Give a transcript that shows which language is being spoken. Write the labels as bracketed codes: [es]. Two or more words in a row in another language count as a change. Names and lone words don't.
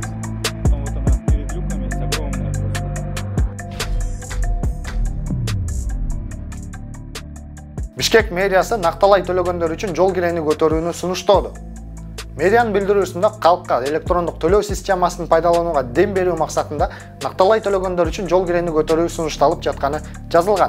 [ru] Потом вот она перед люками есть огромная просто. [ky] Бишкек мэриясы накталай төлөгөндөр үчүн жол кирени көтөрүүнү сунуштоодо. Мэриянын билдирүүсүндө калкка электрондук төлөө системасын пайдаланууга дем берүү максатында накталай төлөгөндөр үчүн жол кирени көтөрүү сунушталып жатканы жазылган.